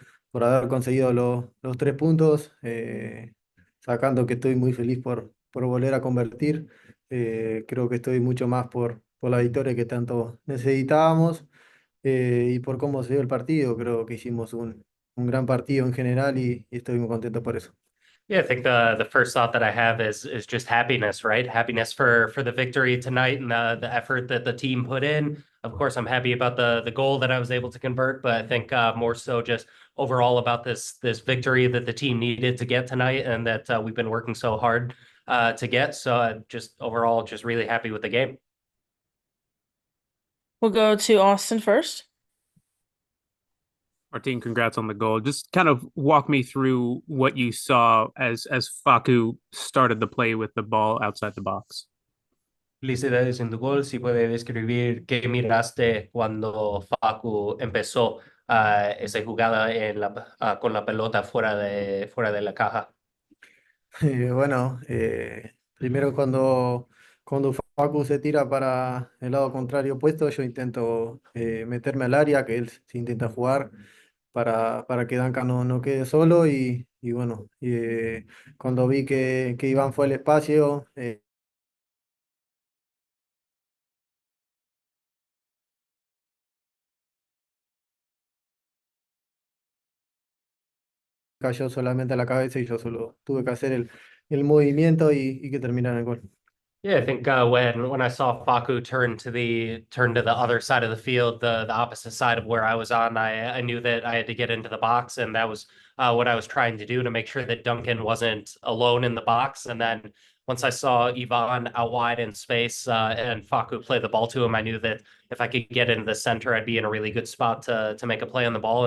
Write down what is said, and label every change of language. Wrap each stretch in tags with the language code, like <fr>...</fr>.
<es>Por haber conseguido los 3 puntos, sacando que estoy muy feliz por volver a convertir. Creo que estoy mucho más por la victoria que tanto necesitábamos y por cómo se dio el partido. Creo que hicimos un gran partido en general y estoy muy contento por eso.</es> <en>Yeah, I think the first thought that I have is just happiness, right? Happiness for the victory tonight and the effort that the team put in. Of course, I'm happy about the goal that I was able to convert, but I think more so just overall about this victory that the team needed to get tonight and that we've been working so hard to get. So just overall, just really happy with the game. We'll go to Austin first. Martin, congrats on the goal. Just kind of walk me through what you saw as Facu started the play with the ball outside the box.</en> <es>Felicidades en tu gol. Si puede describir qué miraste cuando Facu empezó esa jugada con la pelota fuera de la caja. Bueno, primero cuando Facu se tira para el lado contrario opuesto, yo intento meterme al área, que él se intenta jugar para que Duncan no quede solo y bueno, cuando vi que Iván fue al espacio, cayó solamente a la cabeza y yo solo tuve que hacer el movimiento y que terminara el gol.</es> <en>Yeah, I think when I saw Facu turn to the other side of the field, the opposite side of where I was on, I knew that I had to get into the box, and that was what I was trying to do to make sure that Duncan wasn't alone in the box. And then once I saw Ivan out wide in space and Facu play the ball to him, I knew that if I could get into the center, I'd be in a really good spot to make a play on the ball.</en>